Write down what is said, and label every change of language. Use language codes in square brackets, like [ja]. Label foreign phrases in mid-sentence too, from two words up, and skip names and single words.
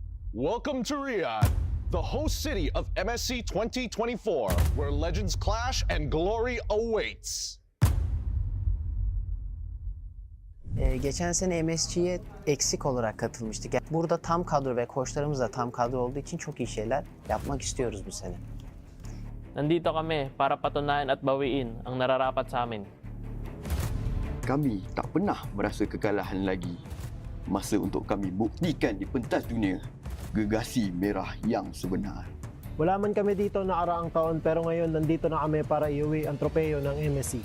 [en] Welcome to Riyadh, the host city of MSC 2024, where legends clash and glory awaits. [tr] Geçen sene MSC'ye eksik olarak katılmıştık. Yani burada tam kadro ve koçlarımız da tam kadro olduğu için çok iyi şeyler yapmak istiyoruz bu sene. [tl] Nandito kami para patunayan at bawiin ang nararapat sa amin. [ms] Kami tak pernah merasa kekalahan lagi. Masa untuk kami buktikan di pentas dunia gergasi merah yang sebenar. [tl] Wala man kami dito nakaraang taon pero ngayon nandito na kami para iuwi ang tropeyo ng MSC.